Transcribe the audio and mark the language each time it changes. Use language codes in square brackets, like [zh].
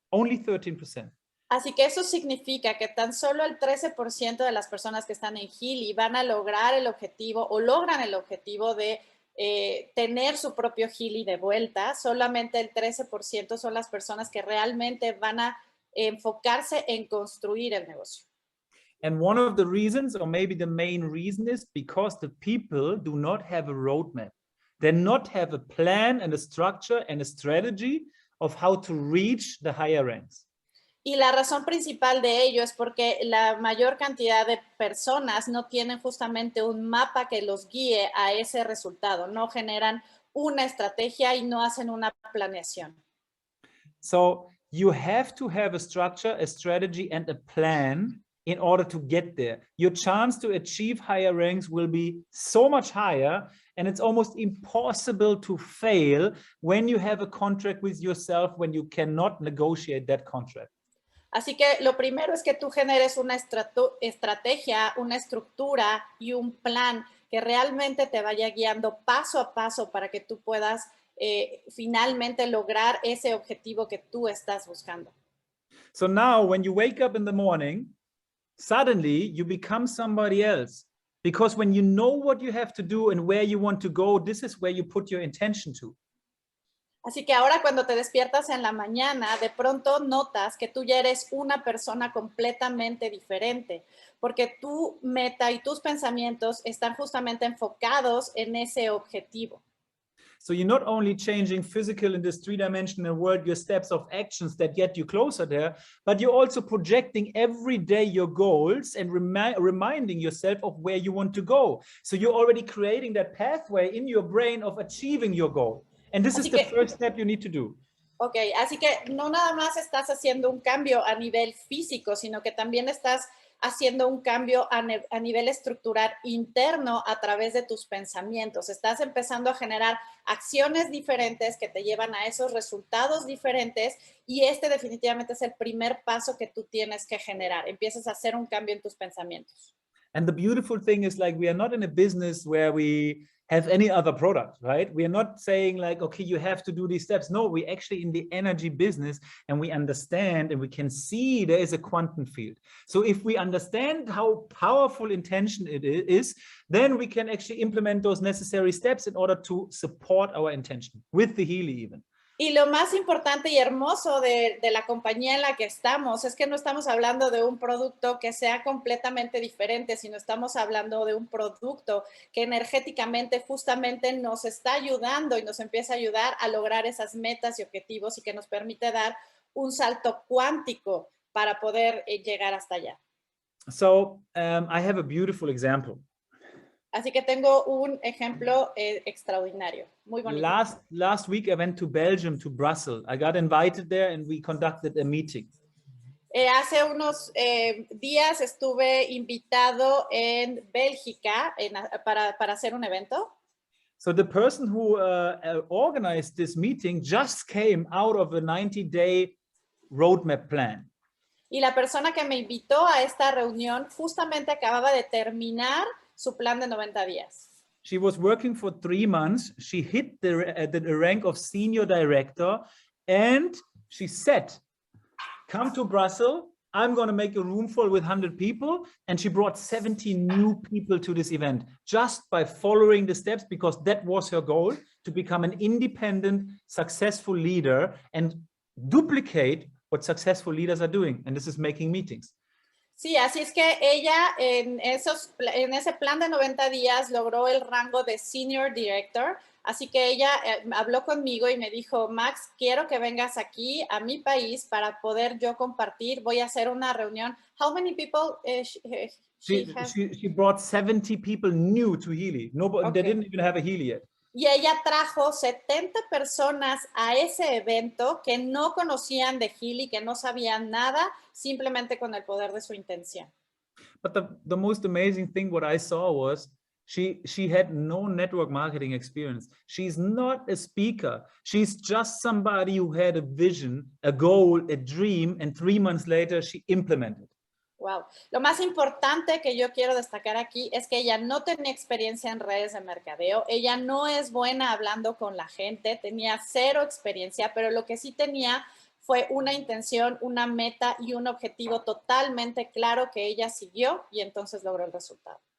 [en] Only 13%. [es] Así que eso significa que tan solo el 13% de las personas que están en Healy van a lograr el objetivo o logran el objetivo de tener su propio Healy de vuelta. Solamente el 13% son las personas que realmente van a enfocarse en construir el negocio. [en] And one of the reasons, or maybe the main reason, is because the people do not have a roadmap. They not have a plan and a structure and a strategy of how to reach the higher ranks. [es] Y la razón principal de ello es porque la mayor cantidad de personas no tienen justamente un mapa que los guíe a ese resultado, no generan una estrategia y no hacen una planeación. [en] So you have to have a structure, a strategy, and a plan in order to get there. Your chance to achieve higher ranks will be so much higher, and it's almost impossible to fail when you have a contract with yourself, when you cannot negotiate that contract. [es] Así que lo primero es que tú generes una estrategia, una estructura y un plan que realmente te vaya guiando paso a paso para que tú puedas finalmente lograr ese objetivo que tú estás buscando. [en] So now when you wake up in the morning, suddenly you become somebody else. Because when you know what you have to do and where you want to go, this is where you put your intention to. [es] Así que ahora cuando te despiertas en la mañana, de pronto notas que tú ya eres una persona completamente diferente, porque tu meta y tus pensamientos están justamente enfocados en ese objetivo. [en] So you're not only changing physical in this three-dimensional world, your steps of actions that get you closer there, but you're also projecting every day your goals and reminding yourself of where you want to go. So you're already creating that pathway in your brain of achieving your goal. And this is the first step you need to do. [es] Ok, así que no nada más estás haciendo un cambio a nivel físico, sino que también estás haciendo un cambio a nivel estructural interno a través de tus pensamientos. Estás empezando a generar acciones diferentes que te llevan a esos resultados diferentes y este definitivamente es el primer paso que tú tienes que generar. Empiezas a hacer un cambio en tus pensamientos. [en] And the beautiful thing is, like, we are not in a business where we have any other product, right? We are not saying like, okay, you have to do these steps. No, we're actually in the energy business and we understand and we can see there is a quantum field. So if we understand how powerful intention it is, then we can actually implement those necessary steps in order to support our intention with the Healy even. [es] Y lo más importante y hermoso de la compañía en la que estamos es que no estamos hablando de un producto que sea completamente diferente, sino estamos hablando de un producto que energéticamente justamente nos está ayudando y nos empieza a ayudar a lograr esas metas y objetivos y que nos permite dar un salto cuántico para poder llegar hasta allá. [en] So I have a beautiful example. [es] Así que tengo un ejemplo extraordinario, muy bonito. [en] Last week I went to Belgium, to Brussels. I got invited there and we conducted a meeting. [es] Hace unos días estuve invitado en Bélgica para hacer un evento. [en] So the person who organized this meeting just came out of a 90-day roadmap plan. [es] Y la persona que me invitó a esta reunión justamente acababa de terminar su plan de 90 días. [en] She was working for 3 months. She hit the rank of senior director and she said, come to Brussels. I'm going to make a room full with 100 people. And she brought 70 new people to this event just by following the steps, because that was her goal, to become an independent, successful leader and duplicate what successful leaders are doing. And this is making meetings. [es] Sí, así es que ella en ese plan de 90 días logró el rango de Senior Director. Así que ella habló conmigo y me dijo, Max, quiero que vengas aquí a mi país para poder yo compartir. Voy a hacer una reunión. [en] How many people she brought 70 people new to Healy. Nobody, okay. They didn't even have a Healy yet. [es] Y ella trajo 70 personas a ese evento que no conocían de Healy, que no sabían nada, simplemente con el poder de su intención. [en] But the most amazing thing what I saw was she had no network marketing experience. She's not a speaker. She's just somebody who had a vision, a goal, a dream, and 3 months later she implemented. Wow. [es] Lo más importante que yo quiero destacar aquí es que ella no tenía experiencia en redes de mercadeo, ella no es buena hablando con la gente, tenía 0 experiencia, pero lo que sí tenía fue una intención, una meta y un objetivo totalmente claro que ella siguió y entonces logró el resultado.